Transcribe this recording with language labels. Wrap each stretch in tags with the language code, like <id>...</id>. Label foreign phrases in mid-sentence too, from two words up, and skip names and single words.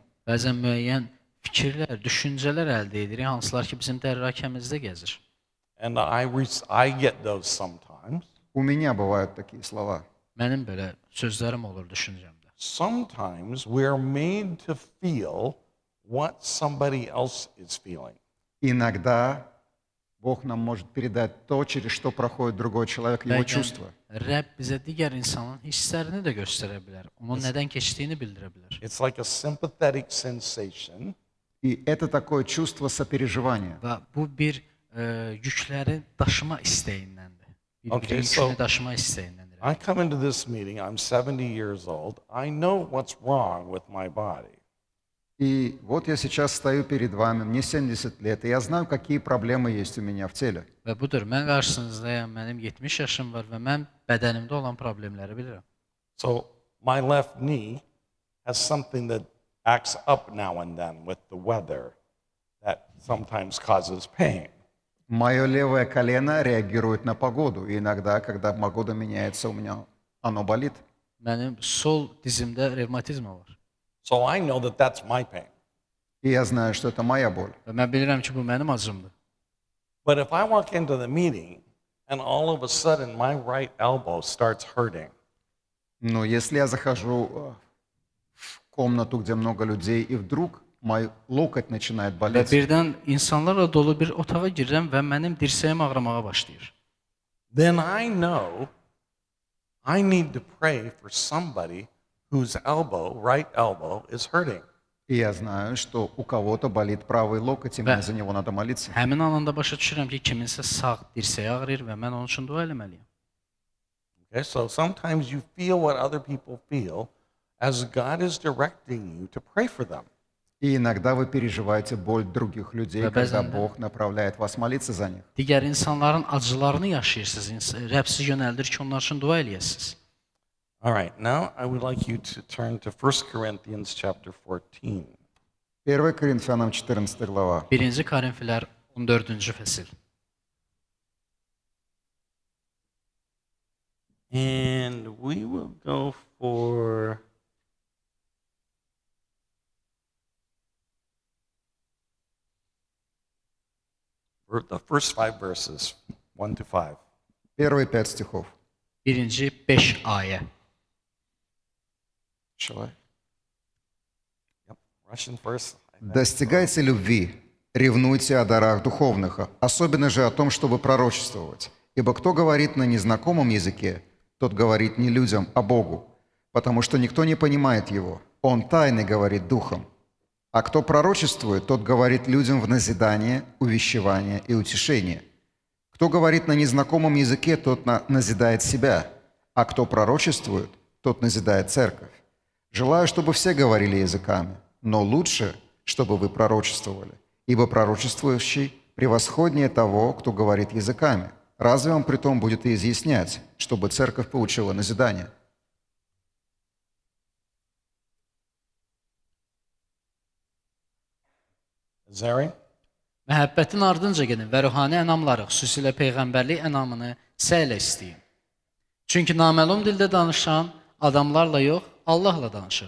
<az>Bəzən müəyyən fikirlər, düşüncələr əldə edirik, hansılar ki, bizim dərrakəmizdə gəzir.</az> <en>And I get those sometimes.</en> <ru>У меня бывают такие слова.</ru> <az>Mənim belə sözlərim olur düşüncəmdə.</az> <en>Sometimes we're made to feel what somebody else is feeling.</en> <ru>Иногда Бог нам может передать то, через что проходит другой человек, его</ru> <az>Bəlkə</az> <ru>чувства.</ru> <az>Rəbb bizə digər insanın hisslərini də göstərə bilər. Onun nədən keçdiyini bildirə bilər.</az> <en>It's like a sympathetic sensation.</en> <ru>И это такое чувство сопереживания.</ru> <az>Və bu bir yükləri daşıma istəyindəndir.</az> <en>Okay,</en> <az>Bir</az> <en>so-</en> <az>yükünü daşıma istəyindəndir.</az> <en>I come into this meeting, I'm 70 years old. I know what's wrong with my body.</en> <ru>И вот я сейчас стою перед вами, мне 70 лет, и я знаю, какие проблемы есть у меня в теле.</ru> <az>Və budur, mən qarşınızdayam, mənim 70 yaşım var və mən bədənimdə olan problemləri bilirəm.</az> <en>So my left knee has something that acts up now and then with the weather that sometimes causes pain.</en> <ru>Мое левое колено реагирует на погоду, и иногда, когда погода меняется, у меня оно болит.</ru> <az>Mənim sol dizimdə revmatizm var.</az> <en>So I know that that's my pain.</en> <ru>И я знаю, что это моя боль.</ru> <az>Və mən bilirəm ki, bu mənim acımdır.</az> <en>But if I walk into the meeting and all of a sudden my right elbow starts hurting,</en> <ru>Но если я захожу в комнату, где много людей, и вдруг мой локоть начинает</ru> <az>Və</az> <ru>болеть.</ru> <az>birdən insanlarla dolu bir otağa girirəm və mənim dirsəyim ağrımağa başlayır.</az> <en>Then I know I need to pray for somebody whose right elbow is hurting.</en> <ru>И я знаю, что у кого-то болит правый локоть, и мне за него надо молиться.</ru> <az>Həmin anında başa düşürəm ki, kiminsə sağ dirsəyi ağrıyır və mən onun üçün dua etməliyəm.</az> <en>Okay, so sometimes you feel what other people feel as God is directing you to pray for them.</en> <ru>И иногда вы переживаете боль других людей, Да, когда</ru> <az>bəzən də.</az> <ru>Бог направляет вас молиться за них.</ru> <az>Digər insanların acılarını yaşayırsınız. Rəbb sizi yönəldir ki, onlar üçün dua eləyəsiniz.</az> <en>All right, now I would like you to turn to 1 Corinthians chapter 14.</en> <ru>1 Коринфянам 14 глава.</ru> <az>1-ci Korinfilər 14-cü fəsil.</az> <en>And we will go for the first 5 verses, 1 to 5.</en> <ru>Первые 5 стихов.</ru> <az>1-ci 5 ayə.</az> <en>Shall I? Yep, Russian first.</en> <ru>«Достигайте любви, ревнуйте о дарах духовных, особенно же о том, чтобы пророчествовать. Ибо кто говорит на незнакомом языке, тот говорит не людям, а Богу, потому что никто не понимает его. Он тайно говорит духом. А кто пророчествует, тот говорит людям в назидание, увещевание и утешение. Кто говорит на незнакомом языке, тот назидает себя, а кто пророчествует, тот назидает церковь. Желаю, чтобы все говорили языками, но лучше, чтобы вы пророчествовали, ибо пророчествующий превосходнее того, кто говорит языками. Разве он притом будет и изъяснять, чтобы церковь получила назидание?»</ru> <az>Zari? Məhəbbətin ardınca gedin və ruhani ənamları, xüsusilə peyğəmbərlik ənamını səylə istəyin. Çünki naməlum dildə danışan adamlarla yox, Allahla danışır.</az>